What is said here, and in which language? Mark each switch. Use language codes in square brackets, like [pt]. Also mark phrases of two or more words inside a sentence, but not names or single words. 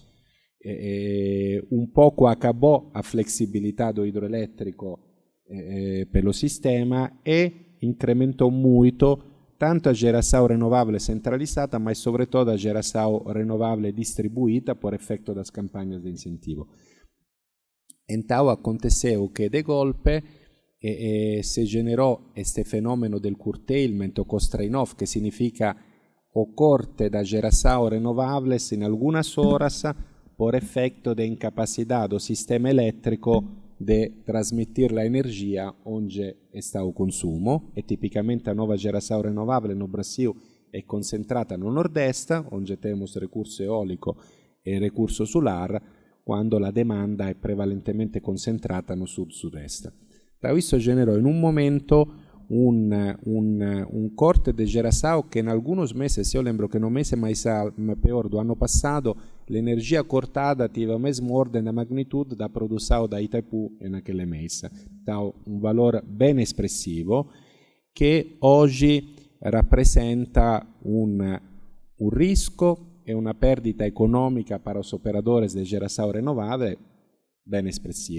[pt] Um pouco acabou a flexibilidade do hidroelétrico pelo sistema e incrementou muito tanto a geração renovável centralizada, mas sobretudo a geração renovável distribuída por efeito das campanhas de incentivo. Então aconteceu que de golpe se generou este [it] fenomeno del [pt] curtailment o constraint-off, que significa o corte da geração renováveis em algumas horas por efeito de incapacidade do sistema elétrico de transmitir a energia onde está o consumo, e tipicamente a nova geração renovável no Brasil é concentrata no nordeste, onde temos recurso eólico e recurso solar, quando a demanda é prevalentemente concentrata no sud-sud-est. Então isso generou em um momento um corte de geração que em alguns meses, eu lembro que no mês mais pior do ano passado, a energia cortada teve a mesma ordem de magnitude da produção da Itaipu naquele mês. Então, um valor bem expressivo que hoje rappresenta um risco e uma perdita econômica para os operadores de geração renovável bem expressiva.